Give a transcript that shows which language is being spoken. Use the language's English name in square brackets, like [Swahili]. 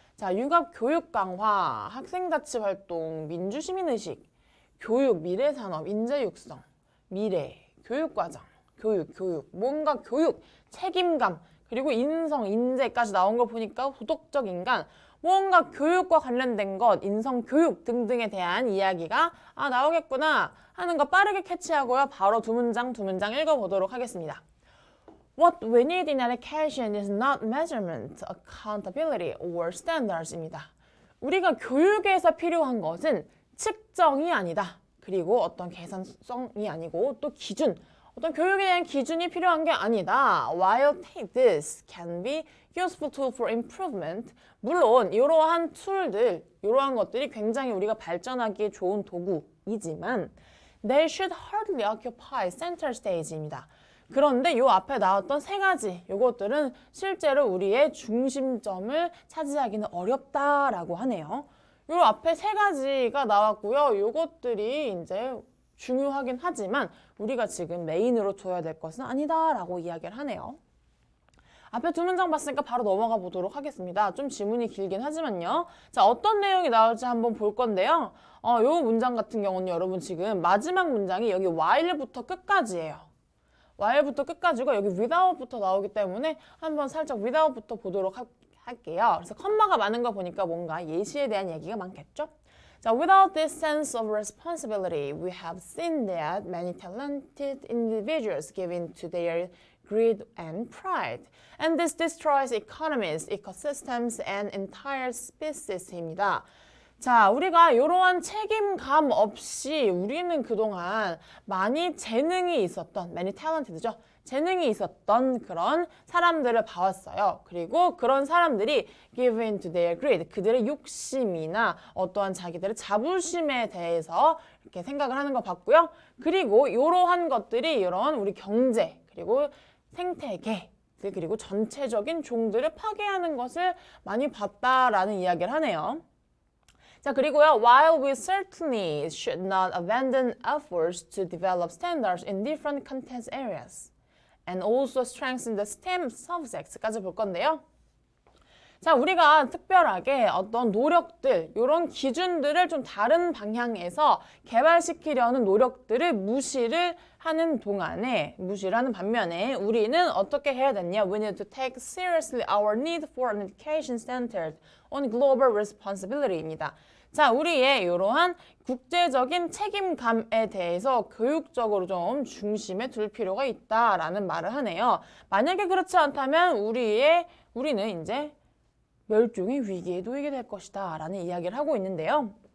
[Korean] 자, 융합 교육 강화, 학생자치 활동, 민주시민의식, 교육, 미래산업, 인재 육성, 미래, 교육과정, 교육, 뭔가 교육, 책임감, 그리고 인성, 인재까지 나온 걸 보니까 도덕적 인간, 뭔가 교육과 관련된 것, 인성, 교육 등등에 대한 이야기가 나오겠구나 하는 거 빠르게 캐치하고요. 바로 두 문장 읽어보도록 하겠습니다. [English] What we need in education is not measurement, accountability, or standards입니다. [Korean] 우리가 교육에서 필요한 것은 측정이 아니다. 그리고 어떤 계산성이 아니고 또 기준, 어떤 교육에 대한 기준이 필요한 게 아니다. [English] While this can be useful tool for improvement, [Korean] 물론 이러한 툴들, 이러한 것들이 굉장히 우리가 발전하기에 좋은 도구이지만 [English] they should hardly occupy center stage입니다. [Korean] 그런데 요 앞에 나왔던 세 가지 요것들은 실제로 우리의 중심점을 차지하기는 어렵다라고 하네요. 요 앞에 세 가지가 나왔고요. 요것들이 이제 중요하긴 하지만 우리가 지금 메인으로 둬야 될 것은 아니다라고 이야기를 하네요. 앞에 두 문장 봤으니까 바로 넘어가 보도록 하겠습니다. 좀 지문이 길긴 하지만요. 자, 어떤 내용이 나올지 한번 볼 건데요. 요 문장 같은 경우는 여러분 지금 마지막 문장이 여기 while부터 끝까지예요. while부터 끝까지고 여기 without부터 나오기 때문에 한번 살짝 without부터 보도록 할게요. 그래서 컴마가 많은 거 보니까 뭔가 예시에 대한 얘기가 많겠죠? [English] 자, without this sense of responsibility, we have seen that many talented individuals give in to their greed and pride. And this destroys economies, ecosystems, and entire species입니다. [Korean] 자, 우리가 이러한 책임감 없이 우리는 그동안 많이 재능이 있었던, [English] many talented [Korean] 죠. 재능이 있었던 그런 사람들을 봐왔어요. 그리고 그런 사람들이 [English] give in to their greed, [Korean] 그들의 욕심이나 어떠한 자기들의 자부심에 대해서 이렇게 생각을 하는 거 봤고요. 그리고 이러한 것들이 이런 우리 경제, 그리고 생태계, 스피시스 그리고 전체적인 종들을 파괴하는 것을 많이 봤다라는 이야기를 하네요. 자, 그리고요. [English] While we certainly should not abandon efforts to develop standards in different content areas and also strengthen the STEM subjects까지 볼 건데요. [Korean] 자, 우리가 특별하게 어떤 노력들, 이런 기준들을 좀 다른 방향에서 개발시키려는 노력들을 무시를 하는 반면에 우리는 어떻게 해야 되냐? [English] We need to take seriously our need for an education centered on global responsibility입니다. [Korean] 자, 우리의 이러한 국제적인 책임감에 대해서 교육적으로 좀 중심에 둘 필요가 있다라는 말을 하네요. 만약에 그렇지 않다면 우리는 이제 멸종의 위기에 놓이게 될 것이다 라는 이야기를 하고 있는데요.